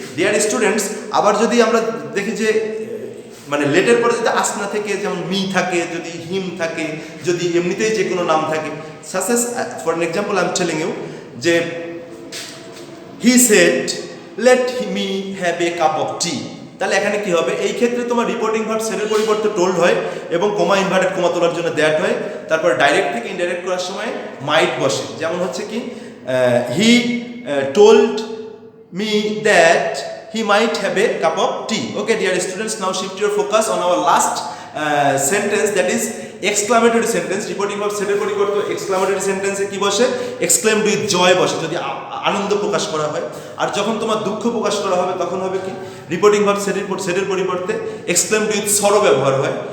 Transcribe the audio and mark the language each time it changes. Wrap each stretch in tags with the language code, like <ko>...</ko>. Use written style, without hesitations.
<bn>Dear students, আবার যদি আমরা দেখি যে মানে লেটের পরে যদি আস না থেকে, যেমন মি থাকে, যদি হিম থাকে, যদি এমনিতেই যে কোনো নাম থাকে,</bn> <en>সাসেস for an example I am telling you</en> <bn>যে</bn> <en>he said let me have a cup of tea,</en> <bn>তাহলে এখানে কি হবে? এই ক্ষেত্রে তোমার রিপোর্টিং ভার্ব সেটের পরিবর্তে টোল্ড হয় এবং কমা ইনভার্টেড কমা তোলার জন্য দ্যাট হয়। তারপর ডাইরেক্ট থেকে ইনডাইরেক্ট করার সময় মাইট বসে। যেমন হচ্ছে কি</bn> <en>He told me that he might have a cup of tea. Okay, dear students, now shift your focus on our last sentence, that is exclamatory sentence.</en> <bn>Reporting verb সেটের পরিবর্তে exclamatory sentence এ কি বসে?</bn> <en>exclaimed with joy</en> <bn>বসে, যদি আনন্দ প্রকাশ করা হয়। আর যখন তোমার দুঃখ প্রকাশ করা হবে তখন হবে কি? রিপোর্টিং ভার্ব সেটের পরিবর্তে</bn> <en>exclaimed with sorrow</en> <bn>ব্যবহার হয়।</bn>